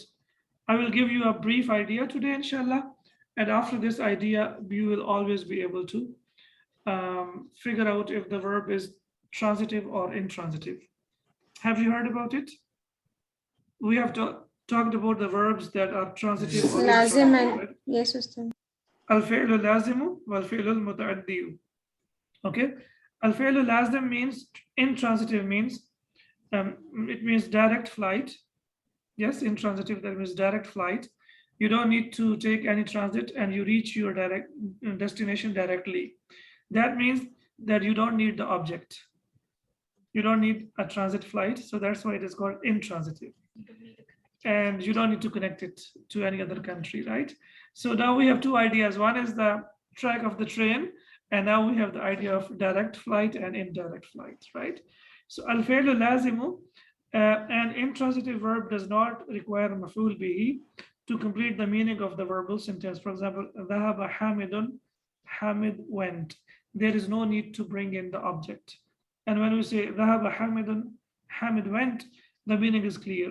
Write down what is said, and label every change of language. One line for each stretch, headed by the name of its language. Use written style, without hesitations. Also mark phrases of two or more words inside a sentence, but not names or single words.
English: I will give you a brief idea today, inshallah. And after this idea, you will always be able to figure out if the verb is transitive or intransitive. Have you heard about it? We have talked about the verbs that are transitive or Lazim intransitive. and yes, Ustad.
Arabic: الفعل لازم والفعل المتعدي.
English: Okay,
Arabic: الفعل لازم
English: means intransitive means it means direct flight. Yes, intransitive, that means direct flight. You don't need to take any transit and you reach your direct destination directly. That means that you don't need the object. You don't need a transit flight. So that's why it is called intransitive. And you don't need to connect it to any other country, right? So now we have 2 ideas. One is the track of the train. And now we have the idea of direct flight and indirect flight, right?
Arabic: So الفعل لازم,
English: an intransitive verb does not require
Arabic: مفعول به
English: to complete the meaning of the verbal sentence. For example,
Arabic: ذهب حامد,
English: Hamid went. There is no need to bring in the object. And when we say
Arabic: ذهب حامد,
English: Hamid went, the meaning is clear.